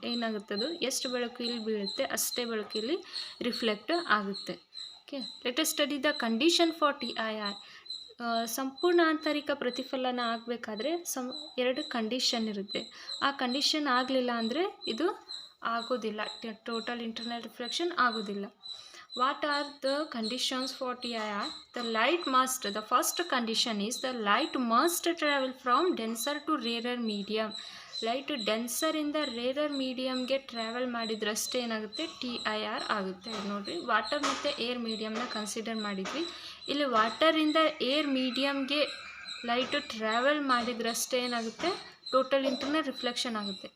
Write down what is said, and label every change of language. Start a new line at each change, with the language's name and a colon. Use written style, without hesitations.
Kannada: ಏನಾಗುತ್ತದು, ಎಷ್ಟು ಬೆಳಕು ಇಲ್ಲಿ ಬೀಳುತ್ತೆ ಅಷ್ಟೇ ಬೆಳಕು ಇಲ್ಲಿ ರಿಫ್ಲೆಕ್ಟ್ ಆಗುತ್ತೆ.
English: Okay, let us study the condition for TIR.
Kannada: ಸಂಪೂರ್ಣ ಆಂತರಿಕ ಪ್ರತಿಫಲನ ಆಗಬೇಕಾದ್ರೆ ಎರಡು ಕಂಡೀಷನ್ ಇರುತ್ತೆ. ಆ ಕಂಡೀಷನ್ ಆಗಲಿಲ್ಲ ಅಂದರೆ ಇದು ಆಗೋದಿಲ್ಲ, ಟೋಟಲ್ ಇಂಟರ್ನಲ್ ರಿಫ್ಲೆಕ್ಷನ್ ಆಗೋದಿಲ್ಲ.
English: What are the conditions for TIR? The first condition is the light must travel from denser to rarer medium.
Kannada: Light ಡೆನ್ಸರಿಂದ rarer ಮೀಡಿಯಮ್ಗೆ travel ಮಾಡಿದ್ರಷ್ಟೇ ಏನಾಗುತ್ತೆ, TIR ಆಗುತ್ತೆ. ನೋಡಿರಿ, ವಾಟರ್ ಮತ್ತು ಏರ್ ಮೀಡಿಯಮ್ನ ಕನ್ಸಿಡರ್ ಮಾಡಿದ್ವಿ. ಇಲ್ಲಿ ವಾಟರಿಂದ ಏರ್ ಮೀಡಿಯಮ್ಗೆ ಲೈಟ್ ಟ್ರಾವೆಲ್ ಮಾಡಿದ್ರಷ್ಟೇ ಏನಾಗುತ್ತೆ, total internal reflection ಆಗುತ್ತೆ.